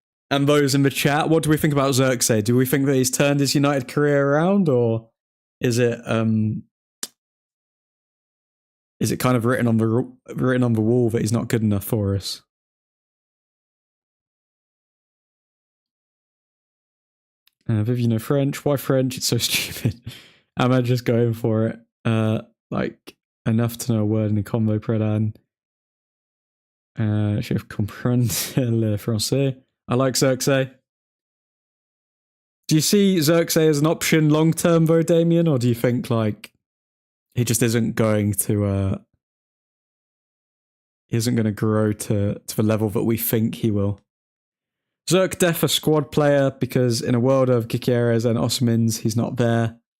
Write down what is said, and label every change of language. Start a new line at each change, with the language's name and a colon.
English: And those in the chat, what do we think about Xerxes? Do we think that he's turned his United career around, or is it kind of written on the wall that he's not good enough for us? Viv, you know French? Why French? It's so stupid. Am I just going for it? Like enough to know a word in a combo Predan.
French: Je comprends le français.
English: I like Xerxes. Do you see Xerxes as an option long term though, Damien, or do you think like he just isn't going to grow to the level that we think he will? Zerk def a squad player because in a world of Kikieres and Osmans, he's not there.